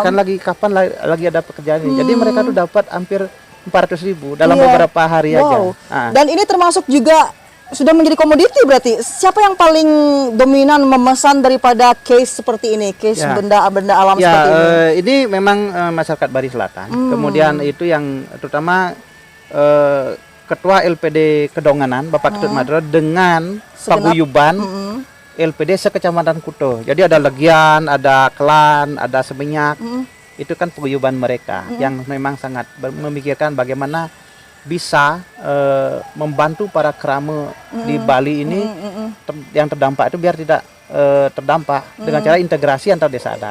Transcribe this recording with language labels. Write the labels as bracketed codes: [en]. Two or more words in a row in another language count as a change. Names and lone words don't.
[id] Ditanyakan lagi kapan lagi ada pekerjaan ini. Jadi mereka tuh dapat hampir 400.000 dalam beberapa hari aja. Dan ini termasuk juga sudah menjadi komoditi berarti. Siapa yang paling dominan memesan daripada case seperti ini, case benda-benda alam seperti ini? Ini memang masyarakat Bali Selatan. Kemudian itu yang terutama Ketua LPD Kedonganan, Bapak Ketut Madro dengan paguyuban LPD sekecamatan Kuto. Jadi ada Legian, ada Klan, ada Seminyak. Itu kan paguyuban mereka yang memang sangat memikirkan bagaimana bisa membantu para kerama di Bali ini yang terdampak itu biar tidak terdampak dengan cara integrasi antar desa adat.